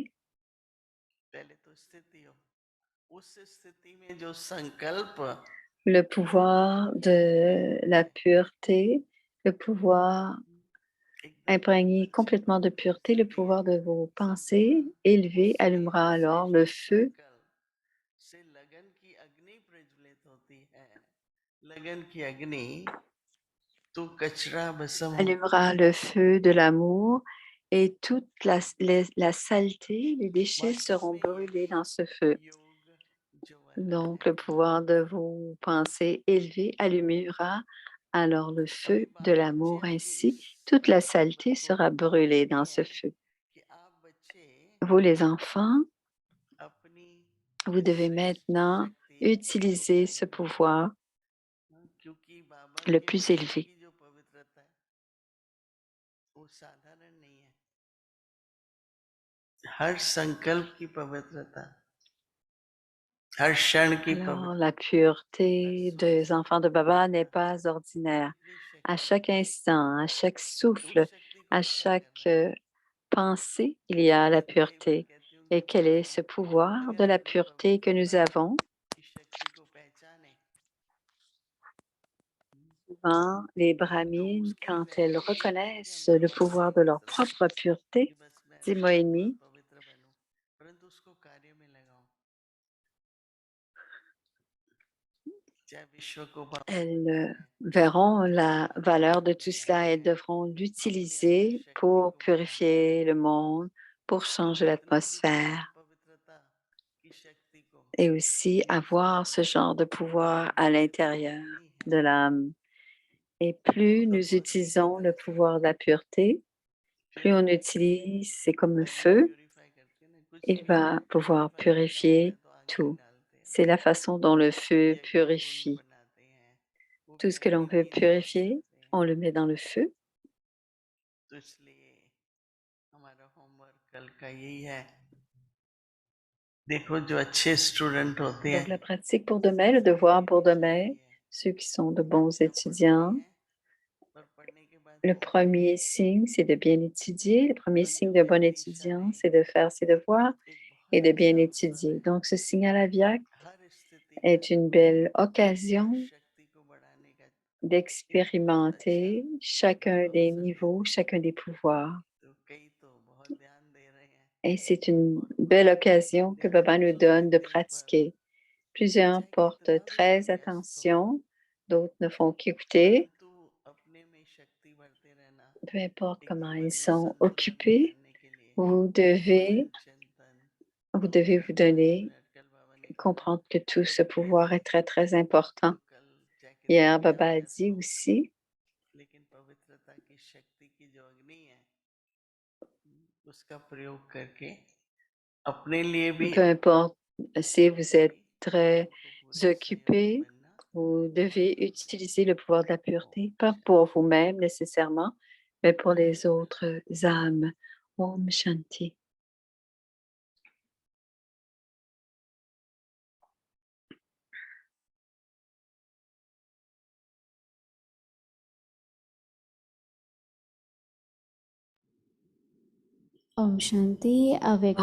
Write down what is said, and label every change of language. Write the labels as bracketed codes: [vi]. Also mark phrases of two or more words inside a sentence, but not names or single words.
[hi] पहले तो स्थिति हो उस स्थिति में जो संकल्प [fr] le pouvoir de la pureté, le pouvoir [hi] एकदम [fr] imprégné [hi] अच्छी [fr] complètement de [hi] पवित्र [fr] pureté, le [hi] स्थिति है [fr] pouvoir de vos pensées [hi] संपूर्ण [fr] élevées [hi] उसमें [fr] allumera alors le [hi] विशेष [fr] feu, [hi] संकल्प से लगन की अग्नि प्रज्वलित होती है लगन की अग्नि तो कचरा भस्म होता [fr] allumera [hi] है [fr] le feu de l'amour et toute la saleté, les déchets [hi] वास्तव [fr] seront [hi] में [fr] brûlés [hi] यही [fr] dans ce feu. [hi] योग ज्वाला [fr] Donc, [hi] है [fr] le pouvoir de vos pensées élevées allumera alors le [hi] अभी [fr] feu de [hi] बाल बच्चे [fr] l'amour. [hi] अपनी इस [fr] Ainsi, toute la [hi] संकल्प [fr] saleté [hi] को [fr] sera brûlée dans [hi] नहीं [fr] ce [hi] है [fr] feu. [hi] कि आप बच्चे [fr] Vous, les enfants, [hi] अपनी [fr] vous [hi] इस [fr] devez [hi] श्रेष्ठ [fr] maintenant [hi] शक्ति को [fr] utiliser ce [hi] पहचाने [fr] pouvoir [hi] क्योंकि बाबा [fr] le [hi] के [fr] plus [hi] बच्चों [fr] élevé. [hi] की जो पवित्रता है वो साधारण नहीं है हर संकल्प की पवित्रता हर क्षण की [fr] Alors, la [hi] पवित्रता हर [fr] pureté des [hi] श्वास की [fr] enfants de Baba n'est [hi] पवित्रता [fr] pas ordinaire. [hi] कितनी [fr] À [hi] शक्ति [fr] chaque [hi] है [fr] instant, à chaque souffle, [hi] उस शक्ति को [fr] à [hi] क्या [fr] chaque [hi] करना है [fr] pensée, il y a la [hi] मैं तो कई बार [fr] pureté. [hi] कहती हूँ [fr] Et [hi] कि [fr] quel est ce pouvoir de [hi] अगर [fr] la [hi] कभी [fr] pureté que nous [hi] पवित्रता [fr] avons? [hi] की शक्ति को पहचाने [fr] Souvent, les [hi] तो [fr] brahmines, [hi] उसकी [fr] quand elles [hi] वैल्यू ये नहीं है कि [fr] reconnaissent [hi] हम [fr] le [hi] थोड़ा सा [fr] pouvoir de leur [hi] पवित्र [fr] propre [hi] कि [fr] pureté, [hi] बस मैं [fr] dit [hi] थोड़ा बहुत [fr] Moini, [hi] पवित्र बनूं परंतु उसको कार्य में लगाऊं चाहे विश्व को पावन [fr] elles [hi] बनना है [fr] verront [hi] चाहे [fr] la valeur [hi] वातावरण [fr] de tout [hi] बनाना [fr] cela et elles [hi] है [fr] devront [hi] अपने अंदर [fr] l'utiliser [hi] शक्ति [fr] pour [hi] को बढ़ाना है [fr] purifier le monde, pour [hi] तो [fr] changer [hi] जितना जितना हम [fr] l'atmosphère [hi] पवित्रता की शक्ति को [fr] et aussi [hi] यूज [fr] avoir ce [hi] करेंगे [fr] genre de pouvoir à [hi] हमारे अंदर [fr] l'intérieur [hi] नहीं [fr] de [hi] है [fr] l'âme. Et [hi] वो [fr] plus [hi] तो [fr] nous [hi] बहुत बुरी [fr] utilisons le [hi] तरह से [fr] pouvoir de la pureté, plus on [hi] प्योरीफाई करेगा [fr] utilise, c'est comme un [hi] अग्नि [fr] feu, [hi] प्योरीफाई करती है ना कुछ [fr] il [hi] भी [fr] va pouvoir [hi] प्योरीफाई करना होता है [fr] purifier [hi] तो आग में [fr] tout. [hi] डालते हैं [fr] C'est la façon dont le feu [hi] यज्ञ कुंड [fr] purifie. [hi] बनाते हैं वो [fr] Tout [hi] भी [fr] ce que l'on [hi] अग्नि [fr] veut [hi] की सेवा [fr] purifier, [hi] करते हैं [fr] on le met dans le feu. [hi] तो इसलिए हमारा होमवर्क कल का यही है देखो जो अच्छे स्टूडेंट होते हैं [fr] Donc, la pratique pour demain, le [hi] उनके [fr] devoir [hi] लिए [fr] pour [hi] विषय [fr] demain, [hi] यही है [fr] ceux qui sont de bons [hi] जब पढ़ते [fr] étudiants, [hi] हैं और पढ़ने के बाद [fr] le [hi] क्या करें [fr] premier signe, c'est de bien étudier. Le premier signe de [hi] अंजुम [fr] bon [hi] हमेशा [fr] étudiant, [hi] में [fr] c'est de faire ses devoirs [hi] एक [fr] et [hi] बहुत [fr] de bien [hi] अच्छा अवसर [fr] étudier. [hi] है [fr] Donc, ce signe à la Vyak [hi] हर स्थिति में [fr] est une belle [hi] हर [fr] occasion [hi] शक्ति को बढ़ाने का एक बहुत अच्छा [fr] d'expérimenter chacun des [hi] अवसर है [fr] niveaux, chacun des pouvoirs. [hi] तो कई तो बहुत ध्यान दे रहे हैं [fr] Et c'est une [hi] और [fr] belle occasion que [hi] ध्यान [fr] Baba nous [hi] तो [fr] donne de [hi] देते हैं पर [fr] pratiquer. Plusieurs [hi] चाहे [fr] portent [hi] कितना भी कोई [fr] très [hi] व्यस्त हो [fr] attention, d'autres ne font qu'écouter. [hi] परंतु अपने में शक्ति भरते रहना [fr] Peu importe comment [hi] एकदम [fr] ils [hi] मन में [fr] sont [hi] संतुलन [fr] occupés, [hi] करने के लिए [fr] vous [hi] मनन [fr] devez, [hi] चिंतन [fr] vous [hi] 2 [fr] devez vous [hi] मिनट 5 [fr] donner, [hi] मिनट कल बाबा ने कहा [fr] comprendre que tout ce [hi] कभी भी [fr] pouvoir [hi] हो [fr] est très, très important. [hi] तो कल चाहे कितना [fr] Hier, [hi] भी [fr] Baba [hi] आप [fr] a [hi] व्यस्त [fr] dit [hi] हो [fr] aussi, [hi] लेकिन पवित्रता की शक्ति की जो अग्नि है उसका प्रयोग करके अपने लिए भी [fr] peu importe si [hi] दूसरों [fr] vous [hi] के [fr] êtes [hi] भी [fr] très [hi] आपको पूरे सहयोगी [fr] occupé, [hi] बनना [fr] vous [hi] बहुत [fr] devez [hi] जरूरी है [fr] utiliser le pouvoir de la pureté, [hi] ओम [fr] pas pour [hi] शांति [fr] vous-même nécessairement, mais pour les autres âmes. [hi] ओम शांति. ओम शांति avec